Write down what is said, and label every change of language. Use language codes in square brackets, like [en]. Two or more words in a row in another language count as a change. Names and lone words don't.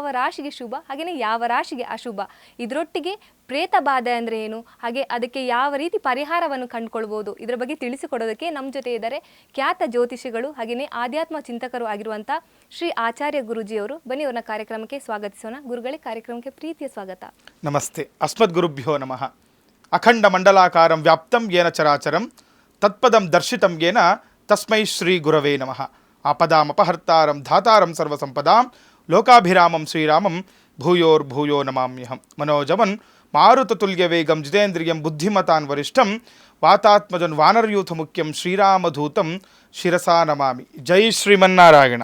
[kn] ರಾಶಿಗೆ ಶುಭ, ಹಾಗೆಯೇ ಯಾವ ರಾಶಿಗೆ ಅಶುಭ, ಇದರೊಟ್ಟಿಗೆ ಪ್ರೇತ ಬಾಧೆ ಅಂದರೆ ಏನು, ಹಾಗೆ ಅದಕ್ಕೆ ಯಾವ ರೀತಿ ಪರಿಹಾರವನ್ನು ಕಂಡುಕೊಳ್ಬೋದು, ಇದರ ಬಗ್ಗೆ ತಿಳಿಸಿಕೊಡೋದಕ್ಕೆ ನಮ್ಮ ಜೊತೆ ಇದ್ದಾರೆ ಖ್ಯಾತ ಜ್ಯೋತಿಷಿಗಳು ಹಾಗೆಯೇ ಆಧ್ಯಾತ್ಮ ಚಿಂತಕರು ಆಗಿರುವಂಥ ಶ್ರೀ ಆಚಾರ್ಯ ಗುರುಜಿಯವರು. ಬನ್ನಿ ಅವ್ರನ್ನ ಕಾರ್ಯಕ್ರಮಕ್ಕೆ ಸ್ವಾಗತಿಸೋಣ. ಗುರುಗಳೇ, ಕಾರ್ಯಕ್ರಮಕ್ಕೆ ಪ್ರೀತಿಯ ಸ್ವಾಗತ. [sa] ನಮಸ್ತೆ. ಅಸ್ಮದ್ ಗುರುಭ್ಯೋ ನಮಃ. ಅಖಂಡ ಮಂಡಲಾಕಾರಂ ವ್ಯಾಪ್ತಂ ಯೇನ ಚರಾಚರಂ ತತ್ಪದಂ ದರ್ಶಿತಂ ಯೇನ ತಸ್ಮೈ ಶ್ರೀ ಗುರವೇ ನಮಃ. ಆಪದಾಮಪಹರ್ತಾರಂ ಧಾತಾರಂ ಸರ್ವಸಂಪದಾಂ ಲೋಕಾಭಿರಾಮಂ ಶ್ರೀರಾಮಂ ಭೂಯೋರ್ಭೂಯೋ ನಮಾಮ್ಯಹಂ. ಮನೋಜವನ್ ಮಾರುತತುಲ್ಯ ವೇಗಂ ಜಿತೇಂದ್ರಿಯಂ ಬುದ್ಧಿಮತಾನ್ ವರಿಷ್ಠಂ ವಾತಾತ್ಮಜನ್ ವಾನರಯೂಥ ಮುಖ್ಯಂ ಶ್ರೀರಾಮಧೂತಂ ಶಿರಸಾ ನಮಾಮಿ. ಜೈ ಶ್ರೀಮನ್ನಾರಾಯಣ.